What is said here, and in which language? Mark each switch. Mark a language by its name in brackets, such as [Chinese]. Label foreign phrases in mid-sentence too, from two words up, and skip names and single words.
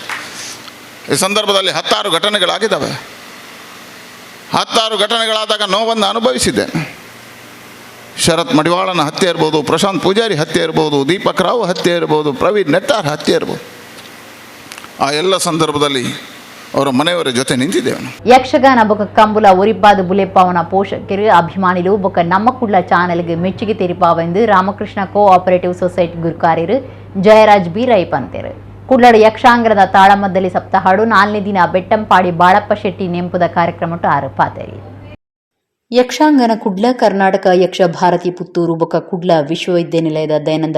[Kannada] ಈ ಸಂದರ್ಭದಲ್ಲಿ 16 ಘಟನೆಗಳಾಗಿದ್ದಾವೆ. 16 ಘಟನೆಗಳಾದಾಗ ನೋವನ್ನು ಅನುಭವಿಸಿದ್ದೇನೆ. ಶರತ್ ಮಡಿವಾಳನ ಹತ್ಯೆ ಇರ್ಬೋದು, ಪ್ರಶಾಂತ್ ಪೂಜಾರಿ ಹತ್ಯೆ ಇರ್ಬೋದು, ದೀಪಕ್ ರಾವ್ ಹತ್ಯೆ ಇರ್ಬೋದು, ಪ್ರವೀಣ್ ನೆಟ್ಟಾರ್ ಹತ್ಯೆ ಇರ್ಬೋದು. ಆ ಎಲ್ಲ ಸಂದರ್ಭದಲ್ಲಿ ಅವರ ಮನೆಯವರ ಜೊತೆ ನಿಂತಿದ್ದೇವೆ. [Tulu] ಯಕ್ಷಗಾನ ಬೊಕ ಕಂಬುಲ ಒರಿಪಾದ ಬುಲೆಪಾವನ ಪೋಷಕರು ಅಭಿಮಾನಿಗಳು ಬೊಕ ನಮ್ಮ ಕುಡ್ಲ ಚಾನೆಲ್ಗೆ ಮೆಚ್ಚುಗೆ ತೆರಿಪಾವ ಎಂದು ರಾಮಕೃಷ್ಣ ಕೋಆಪರೇಟಿವ್ ಸೊಸೈಟಿ ಗುರುಕಾರ್ಯರು ಜಯರಾಜ್ ಬಿ ರೈ ಪಂತೇರು ಕುಡ್ಲಡ ಯಕ್ಷಾಂಗ್ರದ ತಾಳಮದ್ದಲಿ ಸಪ್ತಾಹಾಡು 4ನೇ ದಿನ ಬೆಟ್ಟಂಪಾಡಿ ಬಾಳಪ್ಪ ಶೆಟ್ಟಿ ನೆಂಪುದ ಕಾರ್ಯಕ್ರಮ ಆರು ಪಾತೇರಿ ಯಕ್ಷಾಂಗನ ಕುಡ್ಲ ಕರ್ನಾಟಕ ಯಕ್ಷ ಭಾರತಿ ಪುತ್ತೂರು ಬೊಕ್ಕ ಕುಡ್ಲ ವಿಶ್ವವಿದ್ಯಾನಿಲಯದ ದಯಾನಂದ